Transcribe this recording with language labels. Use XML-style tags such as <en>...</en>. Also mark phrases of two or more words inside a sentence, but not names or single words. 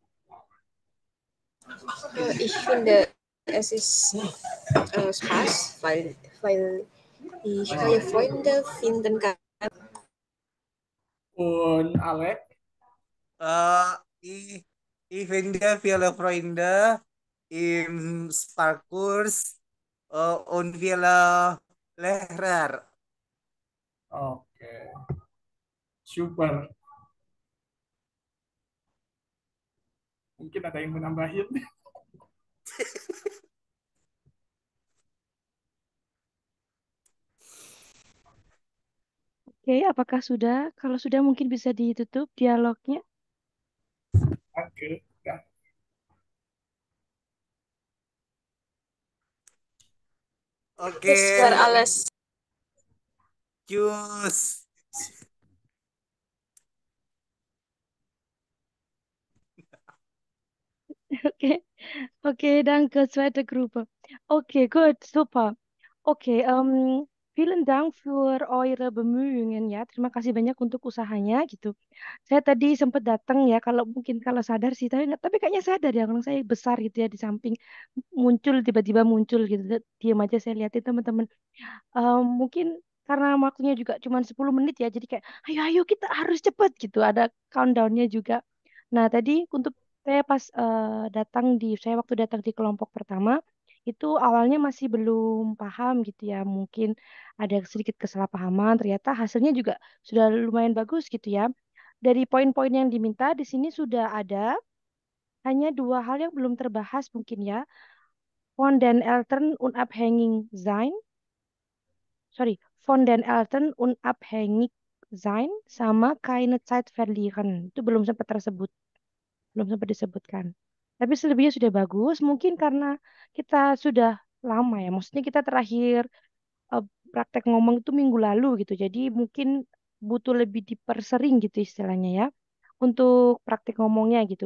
<de>Ich finde, es ist Spaß, weil ich neue Freunde finden kann. Und Alex? Äh, ich, ich finde viele Freunde im Sparkurs und viele Lehrer.</de> <id>Oke, super. Mungkin ada yang mau nambahin. Oke, apakah sudah? Kalau sudah mungkin bisa ditutup dialognya. Oke, ya. Oke,</id> <de>Das war alles.</de> <id>Cus. Oke, oke,</id> <de>danke, zweite Gruppe. Oke, gut, super. Oke, vielen Dank für eure Bemühungen</de> <id>ya. Terima kasih banyak untuk usahanya gitu. Saya tadi sempat datang ya, kalau mungkin kalau sadar sih, tapi kayaknya sadar ya, kalau saya besar gitu ya di samping muncul tiba-tiba muncul gitu. Diam aja saya liatin teman-teman. Mungkin karena waktunya juga cuma 10 menit ya, jadi kayak ayo ayo kita harus cepet gitu. Ada countdownnya juga. Nah tadi untuk saya waktu datang di kelompok pertama itu awalnya masih belum paham gitu ya, mungkin ada sedikit kesalahpahaman. Ternyata hasilnya juga sudah lumayan bagus gitu ya. Dari poin-poin yang diminta di sini sudah ada, hanya dua hal yang belum terbahas mungkin ya.</id> <de>Von den Eltern unabhängig sein, sorry, von den Eltern unabhängig sein sama keine Zeit verlieren.</de> <id>Itu belum sempat tersebut, belum sempat disebutkan. Tapi selebihnya sudah bagus, mungkin karena kita sudah lama ya. Maksudnya kita terakhir eh, praktek ngomong itu minggu lalu gitu. Jadi mungkin butuh lebih dipersering gitu istilahnya ya untuk praktek ngomongnya gitu.</id>